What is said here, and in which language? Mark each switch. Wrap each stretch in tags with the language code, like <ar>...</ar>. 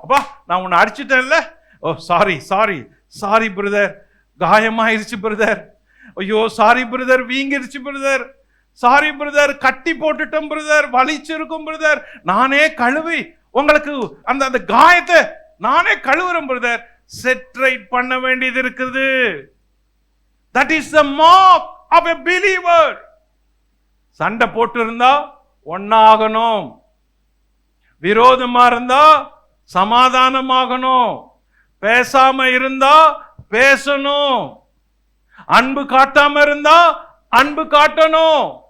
<ta>அப்பா, நான் உன்னை அடிச்சிட்டேன்ல, ஓ சாரி பிரதர், காயமாயிருச்சு பிரதர், ஐயோ sorry brother, வீங்கிருச்சு brother, sorry brother, கட்டி போட்டுட்டோம் பிரதர், வலிச்சிருக்கும் பிரதர், நானே கழுவி உங்களுக்கு அந்த காயத்தை நானே கழுவுறேன் பிரதர். செட்ரைட் பண்ண வேண்டியது இருக்குது.</ta> <en>That is the mark of a believer.</en> <ta>சண்டை போட்டு இருந்தா ஒன்னாகணும், விரோதமா இருந்தா சமாதானமாகணும், பேசாம இருந்தா பேசணும், அன்பு காட்டாம இருந்தா அன்பு காட்டணும்.</ta>